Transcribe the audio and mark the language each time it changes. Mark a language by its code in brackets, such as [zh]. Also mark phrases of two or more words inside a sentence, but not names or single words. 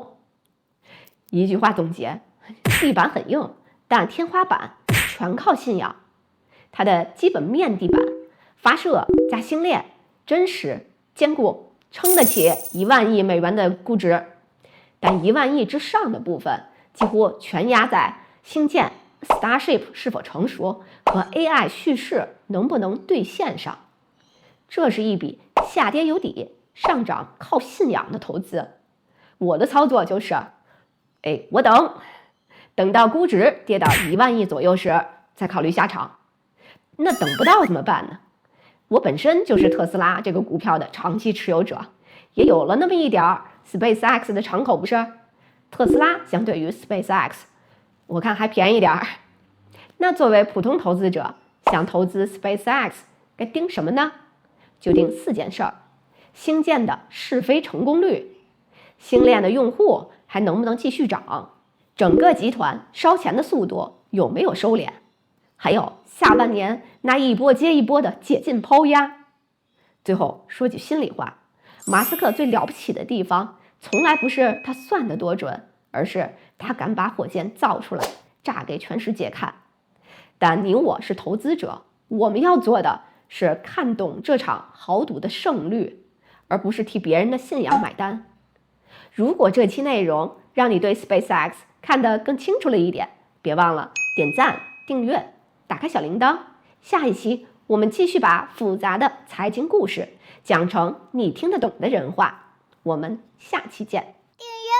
[zh] 一句話總結，地板很硬，但天花板全靠信仰。它的基本面地板，發射加星鏈，真實堅固，撐得起1萬億美元的估值。但1萬億之上的部分，幾乎全壓在星艦 Starship 是否成熟和 AI 敘事能不能兌現上。這是一筆下跌有底，上漲靠信仰的投資。我的操作就是，我等到估值跌到1萬億左右時，再考慮下場。那等不到怎麼辦呢？我本身就是特斯拉這個股票的長期持有者，也有了那麼一點 SpaceX 的敞口，不是？特斯拉相對於 SpaceX， 我看還便宜點兒。那作為普通投資者，想投資 SpaceX， 該盯什麼呢？就盯4件事兒：星艦的試飛成功率，星鏈的用戶還能不能繼續漲，整個集團燒錢的速度有沒有收斂，還有下半年那一波接一波的解禁拋壓。最後說句心裡話，馬斯克最了不起的地方，從來不是他算得多準，而是他敢把火箭造出来，炸給全世界看。但你我是投資者，我們要做的是看懂這場豪賭的勝率，而不是替別人的信仰買單。如果這期內容讓你對 SpaceX 看得更清楚了一點，別忘了點讚、訂閱、打開小鈴鐺。下一期我們繼續把複雜的財經故事講成你聽得懂的人話。我們下期見。